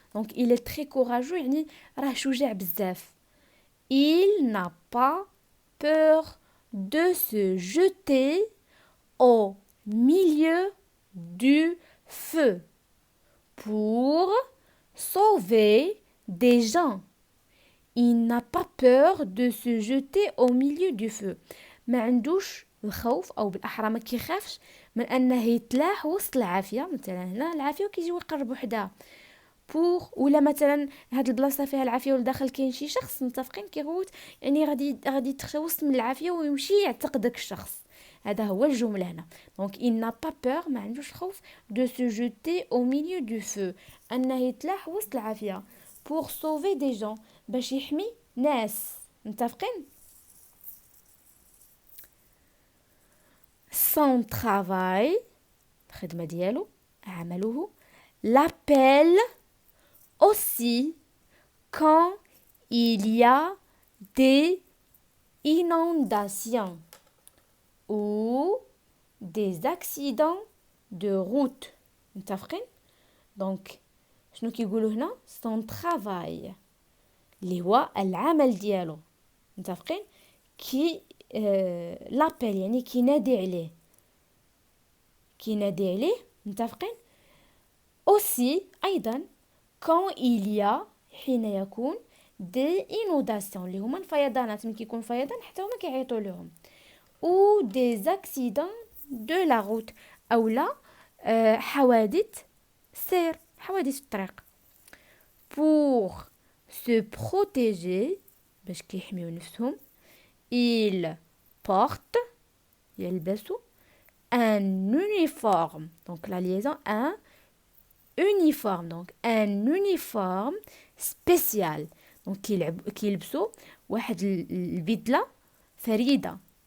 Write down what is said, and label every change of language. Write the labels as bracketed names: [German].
[French] دونك il est très courageux [Arabic] يعني راه شجاع بزاف. [French] il n'a pas peur de se jeter au milieu du feu pour sauver des gens. Il n'a pas peur de se jeter au milieu du feu. [Arabic] ما عندوش الخوف او بالاحرى ما كيخافش من انه يتلاح وسط العافيه. مثلا هنا العافيه وكيجيو يقربوا حداها بور، ولا مثلا هاد البلاصه فيها العافيه والداخل كاين شي شخص متفقين كيغوت يعني غادي يتخوص من العافيه ويمشي يعتق داك الشخص. هذا هو الجمله هنا. [French] دونك il n'a pas peur [Arabic] ما عندوش خوف [French] de se jeter au milieu du feu [Arabic] انه يتلاح وسط العافيه [French] pour sauver des gens [Arabic] باش يحمي ناس. متفقين. [French] son travail [Arabic] الخدمه ديالو عمله [French] l'appelle aussi quand il y a des inondations ou des accidents de route. [Arabic] متفقين. دونك شنو كيقولوا هنا [French] son travail [Arabic] اللي هو العمل ديالو. متفقين. [French] كي لابيل [Arabic] يعني كينادي عليه. متفقين. [French] aussi [Arabic] ايضا [French] quand il y a [Arabic] حين يكون [French] des inondations [Arabic] اللي هما الفيضانات. من كيكون فيضان حتى هما كيعيطوا لهم. [French] ou des accidents de la route [Arabic] أو لا حوادث سير، حوادث الطريق. [French] pour se protéger [Arabic] باش كيحميو نفسهم [French] il porte [Arabic] يلبسوا [French] un uniforme. donc la liaison un uniforme. donc un uniforme spécial. [Arabic] donc كيلبسوا واحد البدلة فريدة.